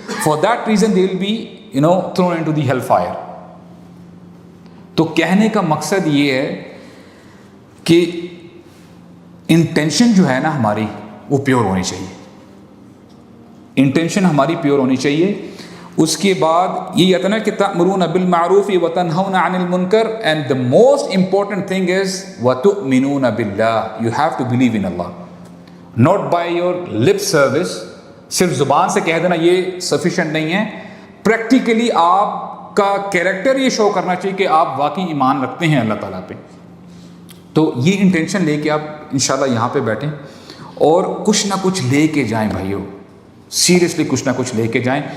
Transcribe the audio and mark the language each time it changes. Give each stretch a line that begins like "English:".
English: For that reason they will be thrown into the hell fire.
Urdu: تو کہنے کا مقصد یہ ہے کہ انٹینشن جو ہے نا ہماری وہ پیور ہونی چاہیے. انٹینشن ہماری پیور ہونی چاہیے. اس کے بعد یہ آتا ہے کہ
Arabic: تأمرون بالمعروف وتنہون عن المنکر,
English: and the most important thing is
Arabic: وتؤمنون باللہ.
English: You have to believe in Allah, not by your lip service.
Urdu: صرف زبان سے کہہ دینا یہ سفیشینٹ نہیں ہے. پریکٹیکلی آپ کا کیریکٹر یہ شو کرنا چاہیے کہ آپ واقعی ایمان رکھتے ہیں اللہ تعالیٰ پہ. تو یہ انٹینشن لے کے آپ انشاءاللہ یہاں پہ بیٹھیں اور کچھ نہ کچھ لے کے جائیں بھائیو, سیریسلی کچھ نہ کچھ لے کے جائیں.